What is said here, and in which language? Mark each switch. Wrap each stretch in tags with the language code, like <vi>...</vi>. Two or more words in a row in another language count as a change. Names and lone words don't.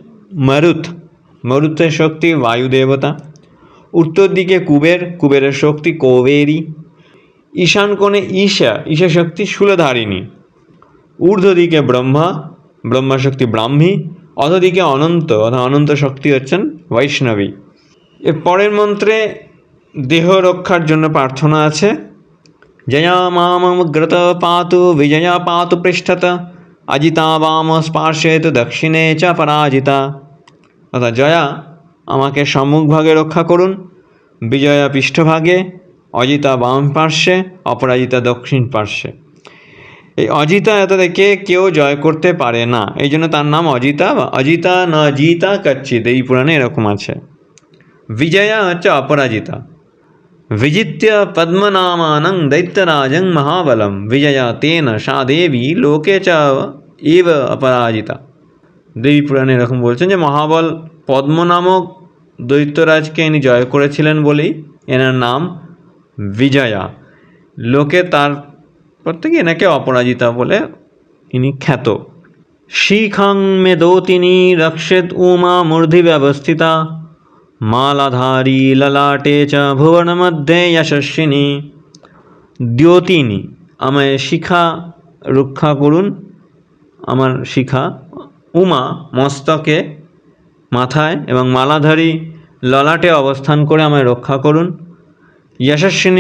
<bn>মরুতের শক্তি বায়ুদেবতা, উত্তর দিকে কুবেরের শক্তি কৌবেরী, ঈশান কোণে ঈশা শক্তি শূলধারিণী, ঊর্ধ্ব দিকে ব্রহ্মা শক্তি ব্রাহ্মী, অধদিকে অনন্ত শক্তি হচ্ছেন বৈষ্ণবী। এর পরের মন্ত্রে দেহ রক্ষার জন্য প্রার্থনা আছে।</bn> <sa>জয়া মামগ্রত পাতু বিজয়া পাতু পৃষ্ঠত অজিতা বাম স্পার্শেত দক্ষিণে চ পরাজিতা।</sa> <bn>অর্থাৎ জয়া আমাকে সম্মুখভাগে রক্ষা করুন, বিজয়া পৃষ্ঠভাগে, অজিতা বাম পার্শ্বে, অপরাজিতা দক্ষিণ পার্শ্বে। এই অজিতা এতকে কেউ জয় করতে পারে না, এই জন্য তার নাম অজিতা বা অজিতা</bn> <sa>ন জিতা কচ্ছিৎ,</sa> <bn>এই পুরাণে এরকম আছে। বিজয়া হচ্ছে অপরাজিতা।</bn> <sa>विजित्य पद्मनामानं दैत्यराजं महाबलं विजया तेन सा देवी लोके च एव अपराजिता।</sa> <bn>দেবী পুরাণে এরকম বলছেন যে মহাবল পদ্ম নামক দৈত্যরাজকে ইনি জয় করেছিলেন বলেই এনার নাম বিজয়া। লোকে তার প্রত্যেকে এনাকে অপরাজিতা বলে ইনি খ্যাত।</bn> <sa>শিখাং মেদোতিনী রক্ষেত উমা মূর্ধি ব্যবস্থিতা মালাধারী ললাটে চ ভুবন মধ্যে যশস্বিনী।</sa> <bn>দ্যোতিনী আমায় শিখা রক্ষা করুন, আমার শিখা। উমা মস্তকে মাথায় এবং মালাধারী ললাটে অবস্থান করে আমায় রক্ষা করুন।</bn>